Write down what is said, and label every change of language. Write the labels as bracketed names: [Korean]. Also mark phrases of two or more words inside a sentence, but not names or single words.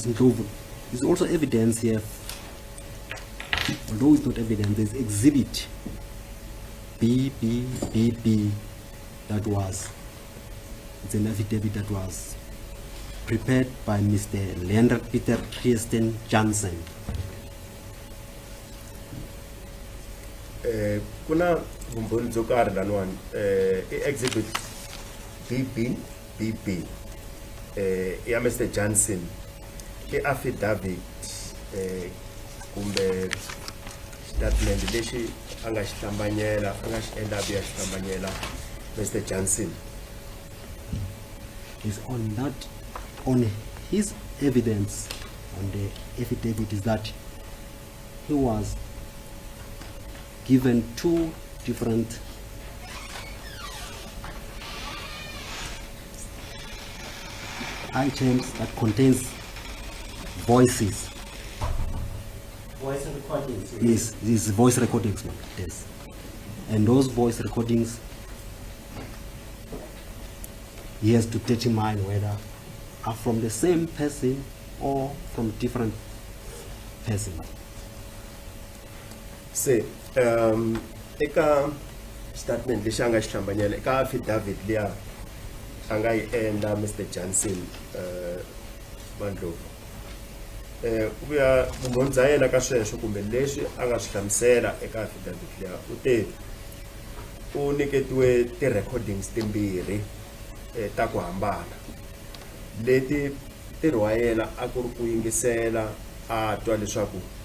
[English] Ndlovu, there's also evidence here, although it's not evidence, there's exhibit BBBB that was, it's an affidavit that was prepared by Mr. Leander Peter Christian Jansen. [Tsonga] Kuna vumbhoni byo karhi laniwani exhibit BBBB ya Mr. Jansen i affidavit kumbe statement lexi a nga xi hlambanyela a nga xi endla ya xi hlambanyela Mr. Jansen. [English] Is on his evidence on the affidavit is that he was given two different items that contains voices. Voice recordings. Yes, these voice recordings, yes. And those voice recordings, he has to determine whether are from the same person or from different person. [Tsonga] Se eka statement lexi a nga xi hlambanyela eka affidavit liya a nga yi endla Mr. Jansen Mandlovu vuya vumbhoni bya yena ka sweswo kumbe leswi a nga swi hlamusela eka affidavit liya u te u nyiketiwe ti-recordings timbirhi ta ku hambana leti ntirho wa yena a ku ri ku yingisela a twa leswaku